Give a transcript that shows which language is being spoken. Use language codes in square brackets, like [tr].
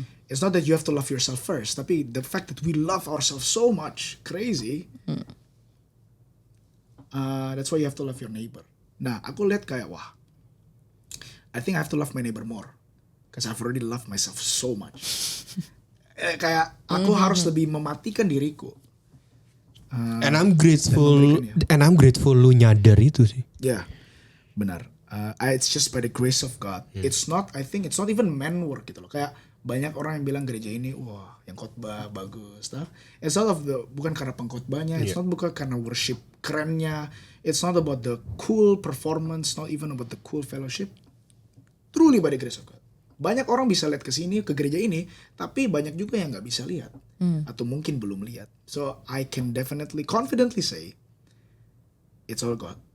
[en] It's not that you have to love yourself first, [id] tapi [en] the fact that we love ourselves so much, crazy. That's why you have to love your neighbor. [id] Nah, aku lihat kayak wah, [en] I think I have to love my neighbor more, because I've already loved myself so much. [id] Kayak aku harus lebih mematikan diriku. [en] And I'm grateful [id] lu nyadar itu sih. Ya, benar. [en] It's just by the grace of God. I think it's not even man work [id] gitu loh. Kayak banyak orang yang bilang gereja ini, wah, yang khotbah bagus, stuff. [en] It's not [id] bukan karena pengkhotbahnya, [en] it's not [id] bukan karena worship kerennya, [en] it's not about the cool performance, not even about the cool fellowship. Truly by the grace of God. [id] Banyak orang bisa lihat ke sini, ke gereja ini, tapi banyak juga yang nggak bisa lihat atau mungkin belum lihat. [en] So I can definitely, confidently say, it's all God.